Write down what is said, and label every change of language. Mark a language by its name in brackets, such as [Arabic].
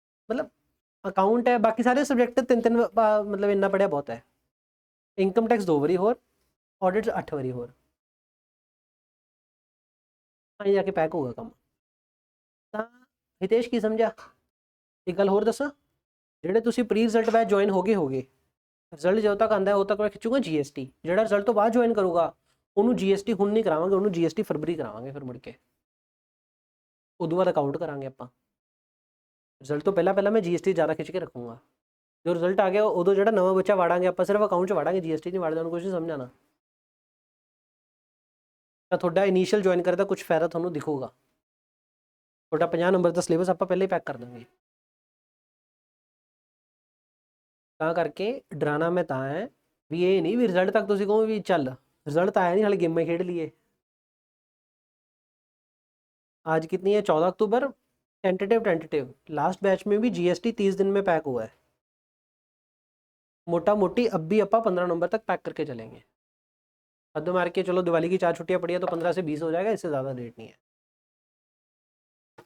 [Punjabi] मतलब अकाउंट है, बाकी सारे सब्जैक्ट 3 मतलब इन्ना पढ़िया बहुत है। इनकम टैक्स 2 बारी होर, ऑडिट 8 बारी होर, आगे जाके पैक होगा काम। हितेश की समझा? एक गल होर दसा, ਜਿਹੜੇ ਤੁਸੀਂ ਪ੍ਰੀ ਰਿਜ਼ਲਟ ਬੈਚ ਜੁਆਇਨ ਹੋਗੇ ਰਿਜ਼ਲਟ ਜਦੋਂ ਤੱਕ ਆਂਦਾ ਉਦੋਂ ਤੱਕ ਮੈਂ ਖਿੱਚੂਗਾ GST। ਜਿਹੜਾ ਰਿਜ਼ਲਟ ਤੋਂ ਬਾਅਦ ਜੁਆਇਨ ਕਰੂਗਾ ਉਹਨੂੰ GST ਹੁਣ ਨਹੀਂ ਕਰਾਵਾਂਗੇ, ਉਹਨੂੰ GST ਫਰਵਰੀ ਕਰਾਵਾਂਗੇ ਫਿਰ ਮੁੜ ਕੇ, ਉਦੋਂ ਬਾਅਦ ਅਕਾਊਂਟ ਕਰਾਂਗੇ ਆਪਾਂ। ਰਿਜ਼ਲਟ ਤੋਂ ਪਹਿਲਾਂ ਮੈਂ GST ਜ਼ਿਆਦਾ ਖਿੱਚ ਕੇ ਰੱਖੂੰਗਾ, ਜੋ ਰਿਜ਼ਲਟ ਆ ਗਿਆ ਉਦੋਂ ਜਿਹੜਾ ਨਵਾਂ ਬੱਚਾ ਵਾੜਾਂਗੇ ਆਪਾਂ ਸਿਰਫ ਅਕਾਊਂਟ 'ਚ ਵਾੜਾਂਗੇ, GST ਨਹੀਂ ਵਾੜਦੇ, ਉਹਨੂੰ ਕੁਝ ਨਹੀਂ ਸਮਝਾਣਾ। ਤਾਂ ਤੁਹਾਡਾ ਇਨੀਸ਼ੀਅਲ ਜੁਆਇਨ ਕਰਨ ਦਾ ਕੁਝ ਫਾਇਦਾ ਤੁਹਾਨੂੰ ਦਿਖੂਗਾ, ਤੁਹਾਡਾ 50 ਨੰਬਰ ਦਾ ਸਿਲੇਬਸ ਆਪਾਂ ਪਹਿਲੇ ਹੀ ਪੈਕ ਕਰ ਦਾਂਗੇ। ਤਾਂ ਕਰਕੇ ਡਰਾਣਾ ਮੈਂ ਤਾਂ ਹੈ ਵੀ ਇਹ ਨਹੀਂ ਵੀ ਰਿਜ਼ਲਟ ਤੱਕ ਤੁਸੀਂ ਕਹੋ ਵੀ ਚੱਲ [Hindi] रिजल्ट तो आया नहीं, हाले गेमें खेड लिए। आज कितनी है? 14 अक्टूबर। टेंटेटिव लास्ट बैच में भी GST 30 दिन में पैक हुआ है, मोटा मोटी अब भी अपा 15 नंबर तक पैक करके चलेंगे। हद मार के चलो दिवाली की 4 छुट्टियां पड़ी है तो 15 से 20 हो जाएगा, इससे ज़्यादा डेट नहीं है।